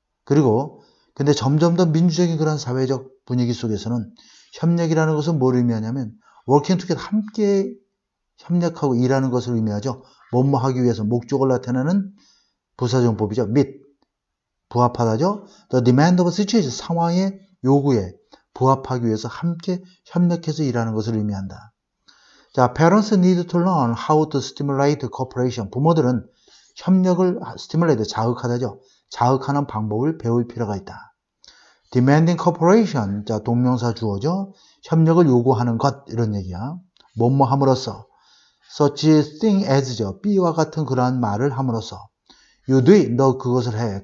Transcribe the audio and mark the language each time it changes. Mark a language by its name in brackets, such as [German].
[Korean] 그리고 근데 점점 더 민주적인 그런 사회적 분위기 속에서는 협력이라는 것은 뭘 의미하냐면 [English] working together, [Korean] 함께 협력하고 일하는 것을 의미하죠. 뭐뭐 하기 위해서 목적을 나타내는 부사정법이죠. 및 부합하다죠. [English] The demand of a situation, [Korean] 상황의 요구에 부합하기 위해서 함께 협력해서 일하는 것을 의미한다. [English] 자, parents need to learn how to stimulate cooperation. [Korean] 부모들은 협력을 stimulate, 자극하다죠. 자극하는 방법을 배울 필요가 있다. [English] demanding cooperation, [Korean] 자, 동명사 주어죠. 협력을 요구하는 것, 이런 얘기야. 뭐뭐 함으로써. such thing as죠. B와 같은 그러한 말을 함으로써. [English] You do it, [Korean] 너 그것을 해.